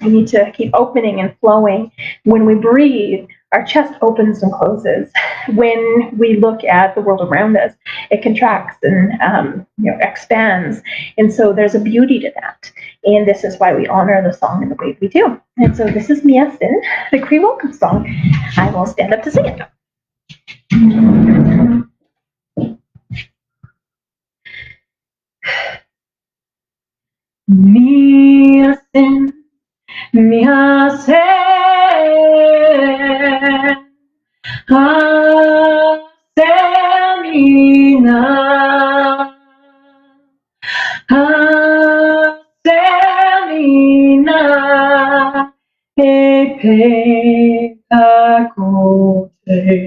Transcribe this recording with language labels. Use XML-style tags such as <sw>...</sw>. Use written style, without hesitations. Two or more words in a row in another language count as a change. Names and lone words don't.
<en>We need to keep opening and flowing. When we breathe, our chest opens and closes. When we look at the world around us, it contracts and expands. And so there's a beauty to that. And this is why we honor the song in the way we do. And so this is Mia Sin, the Cree welcome song. I will stand up to sing it. Mia Sin, Mia Sin, Semina, Semina, Epe Akote,</en>